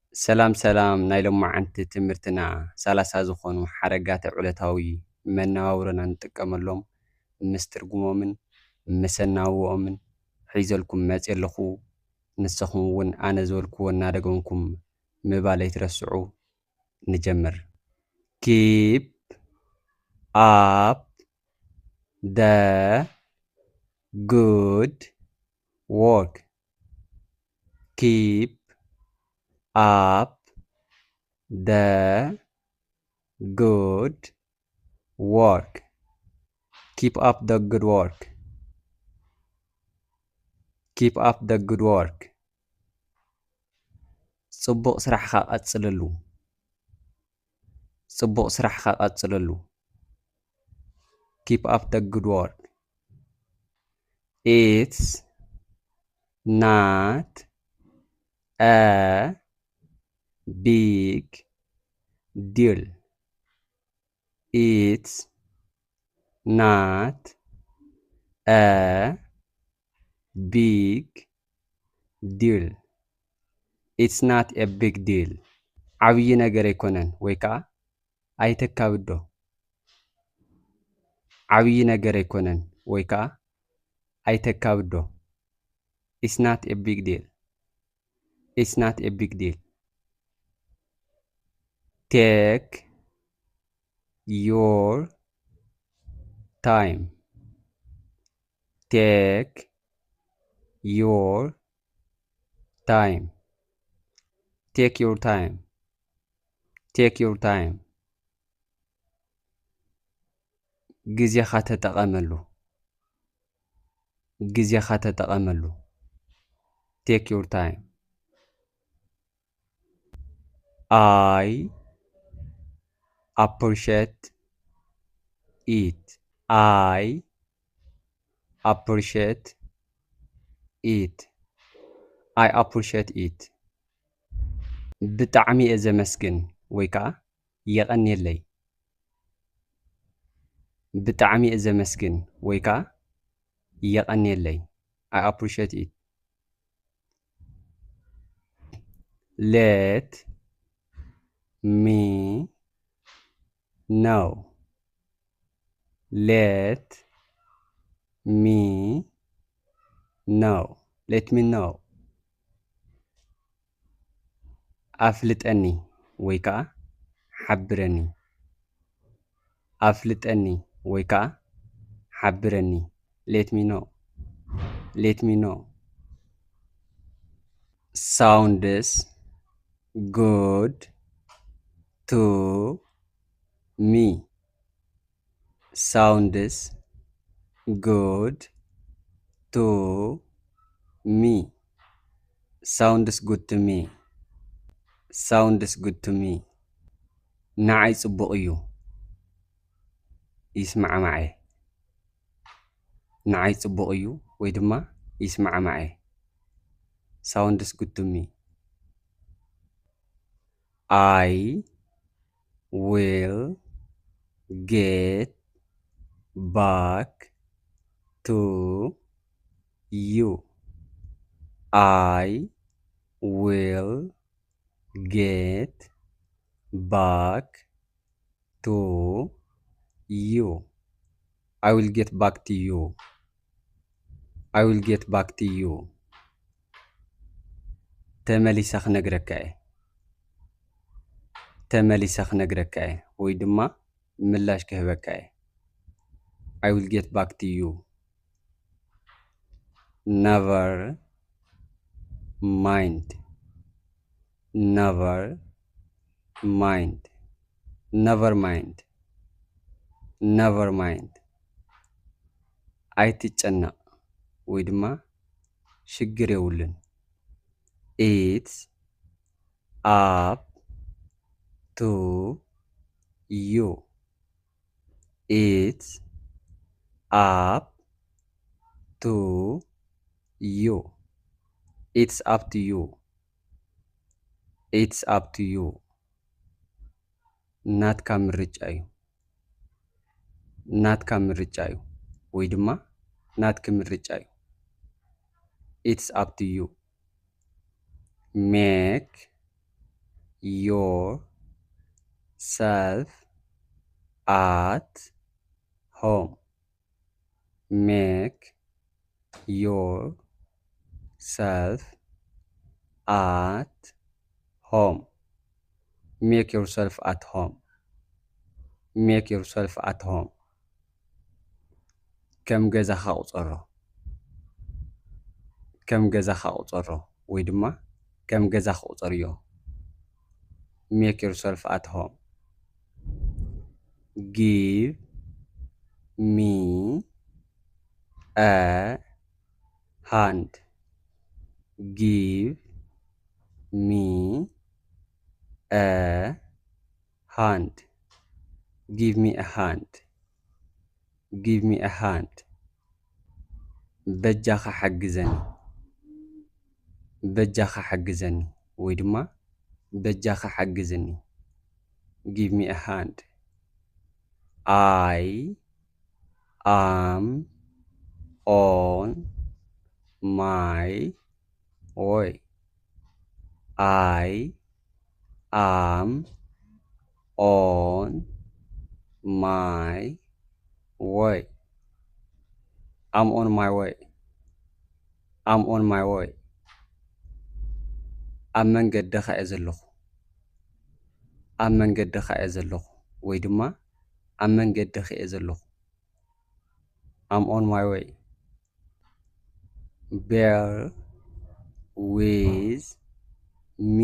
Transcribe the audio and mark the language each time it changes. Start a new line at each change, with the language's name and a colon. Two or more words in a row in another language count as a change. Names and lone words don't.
Tigrinya: ሰላም ሰላም ናይ ሎማዓንቲ ትምህርትና 30 ዝኾኑ ሓረጋት ዕለታዊ መነባብሮና ንጥቀመሎም ምስ ትርጉሞምን መሰናብኦምን ሒዘልኩም መፅእ ኣለኹ። ንስኹም እውን ኣነ ዝበልክዎ እናደገምኩም ምባል ኣይትረስዑ። ንጀምር።
English: keep up the good work. keep up the good work. keep up the good work. keep up the good work.
Tigrinya: ጽቡቕ ስራሕኻ ቀጽለሉ። ጽቡቕ ስራሕኻ ቀጽለሉ።
English: keep up the good work. it's not a big deal. it's not a big deal. it's not a big deal.
Tigrinya: ዓብይ ነገር ኣይኮነን ወይ ከዓ ኣይተካብዶ። ዓብይ ነገር ኣይኮነን ወይ ከዓ ኣይተካብዶ።
English: it's not a big deal. it's not a big deal. take your time. take your time. take your time. take your time.
Tigrinya: ጊዜኻ ተጠቐመሉ። ጊዜኻ ተጠቐመሉ።
English: take your time. I appreciate it. I appreciate it. I appreciate it.
Tigrinya: ብጣዕሚ እየ ዘመስግን ወይ ከዓ የቐኒየለይ። ብጣዕሚ እየ ዘመስግን ወይ ከዓ የቐኒየለይ።
English: I appreciate it. let me know. let me know. let me know.
Tigrinya: ኣፍልጠኒ ወይ ከዓ ሓብረኒ። ኣፍልጠኒ ወይ ከዓ ሓብረኒ።
English: let me know. let me know. sounds good to me. sounds good to me. sounds good to me. sounds good to me.
Tigrinya: ንዓይ ጽቡቕ እዩ። ይስማዕ ማዓይ። ንዓይ ጽቡቕ እዩ ወይ ድማ ይስማዕ ማዓይ።
English: sounds good to me. I will get back to you. I will get back to you. I will get back to you. I will get back to you.
Tigrinya: ተመሊሰ ክነግረካ እየ። ተመሊሰ ክነግረካ እየ ወይ ድማ ምላሽ ክህበካ እየ።
English: I will get back to you. never mind. never mind. never mind. never mind.
Tigrinya: ኣይትጨነቕ ወይ ድማ ሽግር የውልን።
English: it's up to you. it's up to you. it's up to you. it's up to you.
Tigrinya: ናትካ ምርጫ እዩ። ናትካ ምርጫ እዩ ወይ ድማ ናትክ ምርጫ እዩ።
English: it's up to you. make yourself at home. Make yourself at home. Make yourself at home. Make yourself at home.
Tigrinya: ከም ገዛኻ ቁፀሮ ከም ገዛኻ ቁፀሮ ወይ ድማ ከም ገዛኻ ቁፀርዮ
English: make yourself at home. Give me a hand. Give me a hand. Give me a hand. Give me a hand.
Tigrinya: በጃኻ ሓግዘኒ በጃኻ ሓግዘኒ ወይ ድማ በጃኻ ሓግዘኒ
English: give me a hand. I am on my way. I am on my way. I'm on my way. I'm on my way.
Tigrinya: ኣብ መንገድኻ እየ ዘለኹ ኣብ መንገድኻ እየ ዘለኹ ወይ ድማ ኣብ መንገድኻ እየ ዘለኹ
English: I'm on my way. Bear with me.